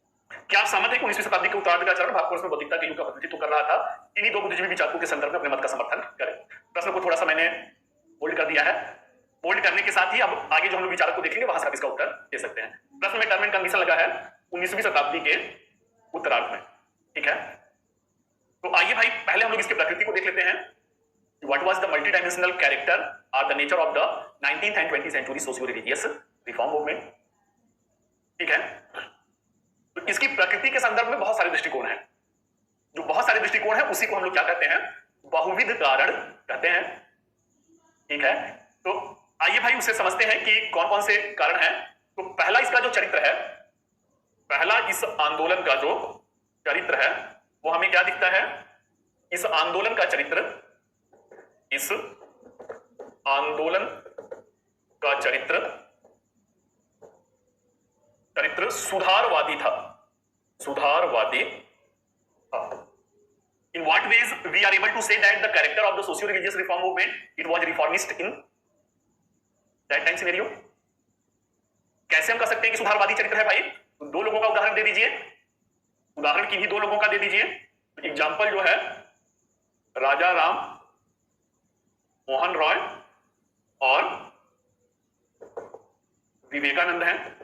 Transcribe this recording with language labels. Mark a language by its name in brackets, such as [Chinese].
[Hindi] क्या आप सहमत हैं कि 19वीं शताब्दी के उत्तरार्ध का चरण भारतवर्ष में बौद्धिकता के युग का प्रतिनिधित्व कर रहा था इन्हीं दो बुद्धिजीवी विचारकों के संदर्भ में अपने मत का समर्थन करें? प्रश्न को थोड़ा सा मैंने होल्ड कर दिया है। होल्ड करने के साथ ही अब आगे जो हम लोग विचारक को देखेंगे वहां से आप इसका उत्तर दे सकते हैं। प्रश्न में टर्म एंड कंडीशन लगा है 19वीं शताब्दी के उत्तरार्ध में। ठीक है, तो आइए भाई पहले हम लोग इसकी प्रकृति को देख लेते हैं। [English] What was the multidimensional character or the nature of the 19th and 20th century socio-religious reform movement? [Hindi] ठीक है, तो इसकी प्रकृति के संदर्भ में बहुत सारे दृष्टिकोण हैं। जो बहुत सारे दृष्टिकोण हैं उसी को हम लोग क्या कहते हैं? बहुविध कारण कहते हैं। ठीक है, तो आइए भाई उसे समझते हैं कि कौन कौन से कारण हैं। तो पहला इसका जो चरित्र है पहला इस आंदोलन का जो चरित्र है वो हमें क्या दिखता है? इस आंदोलन का चरित्र, इस आंदोलन का चरित्र सुधारवादी था, सुधारवादी था। [English] In what ways we are able to say that the character of the socio-religious reform movement, it was reformist in that time scenario? [Hindi] कैसे हम कह सकते हैं कि सुधारवादी चरित्र है भाई? तो दो लोगों का उदाहरण दे दीजिए, उदाहरण किन्हीं दो लोगों का दे दीजिए। एग्जाम्पल जो है राजा राम मोहन रॉय और विवेकानंद हैं।